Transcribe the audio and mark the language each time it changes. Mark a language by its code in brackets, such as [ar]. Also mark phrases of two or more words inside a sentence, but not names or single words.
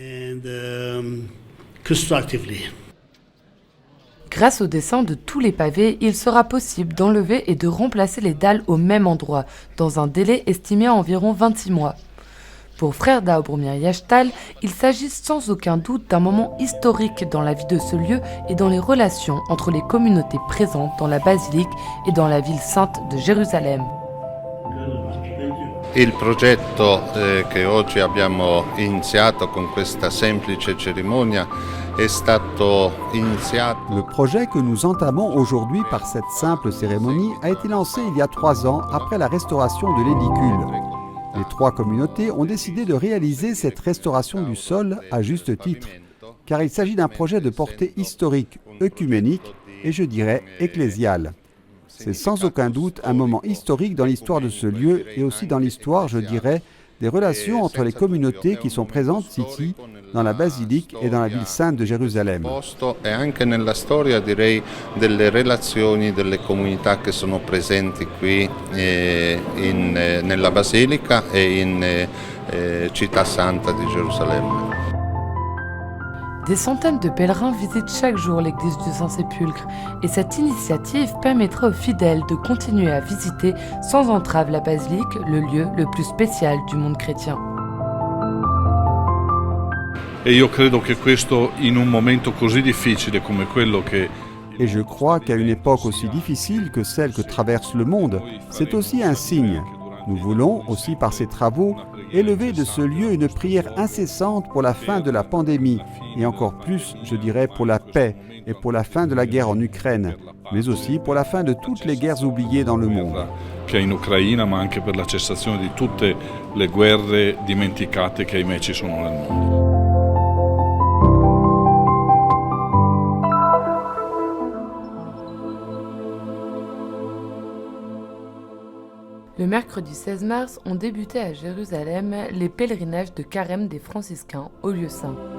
[fr] Grâce au dessin de tous les pavés, il sera possible d'enlever et de remplacer les dalles au même endroit, dans un délai estimé à environ 26 mois. Pour frère Taobromir Yastal, il s'agit sans aucun doute d'un moment historique dans la vie de ce lieu et dans les relations entre les communautés présentes dans la basilique et dans la ville sainte de Jérusalem. [it] Il progetto che oggi abbiamo iniziato con questa semplice cerimonia è stato iniziato. [fr] Le projet que nous entamons aujourd'hui par cette simple cérémonie a été lancé il y a 3 ans après la restauration de l'édicule. Les 3 communautés ont décidé de réaliser cette restauration du sol à juste titre. car il s'agit d'un projet de portée historique, œcuménique et je dirais ecclésiale. C'est sans aucun doute un moment historique dans l'histoire de ce lieu et aussi dans l'histoire, je dirais, des relations entre les communautés qui sont présentes ici, dans la basilique et dans la ville sainte de Jérusalem. [it] E anche nella storia, direi, delle relazioni delle comunità che sono presenti qui nella basilica e in città santa di Gerusalemme. [fr] Des centaines de pèlerins visitent chaque jour l'église du Saint-Sépulcre et cette initiative permettra aux fidèles de continuer à visiter sans entrave la basilique, le lieu le plus spécial du monde chrétien. [it] E io credo che questo, in un momento così difficile come quello che [fr] Et je crois qu'à une époque aussi difficile que celle que traverse le monde, c'est aussi un signe. Nous voulons aussi par ces travaux élever de ce lieu une prière incessante pour la fin de la pandémie et encore plus, je dirais, pour la paix et pour la fin de la guerre en Ukraine, mais aussi pour la fin de toutes les guerres oubliées dans le monde. [it] che è in Ucraina, ma anche per la cessazione di tutte le guerre dimenticate che ahimè ci sono nel mondo. [fr] Le mercredi 16 mars ont débuté à Jérusalem les pèlerinages de carême des franciscains au lieu saint.